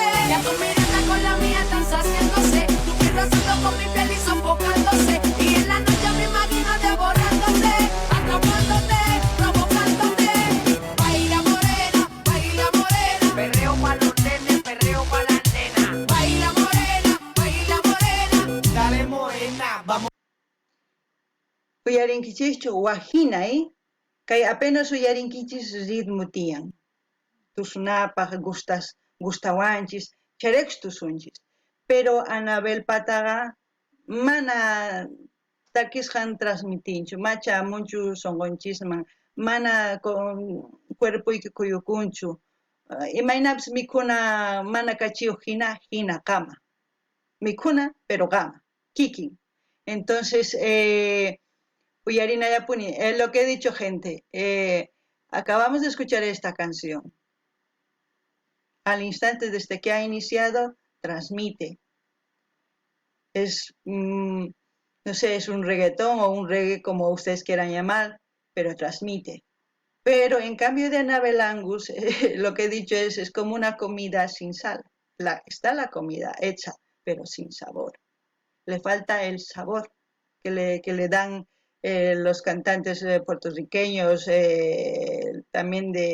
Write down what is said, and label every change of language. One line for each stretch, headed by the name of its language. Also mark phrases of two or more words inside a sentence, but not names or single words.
Spanish: Ya tu mirada con la mía están saciándose, tu piel rozando con mi piel y sofocándose, y en la noche me imagino devorándote, atrapándote, provocándote. Baila morena, perreo pa' los nenes, perreo pa' las nenas. Baila morena, Dale morena, vamos.
Quechua: uyarinkichikchu wajinay kay apenas uyarinkichis ritmo tiyan tusunapaq gustawanchis chayrekus tusunchis pero Anabel pataqa mana takisqan transmitinchu macha munchu sonqonchisman mana cuerpuyki kuyukunchu imaynapis mikhuna mana kachiyuq hina qama mikhuna pero qama kikin entonces uyarinayapuni
Spanish: lo que he dicho gente acabamos de escuchar esta canción al instante desde que ha iniciado transmite es no sé es un reggaetón o un reggae como ustedes quieran llamar pero transmite pero en cambio de Anabel Angus lo que he dicho es como una comida sin sal está la comida hecha pero sin sabor le falta el sabor que le dan los cantantes puertorriqueños también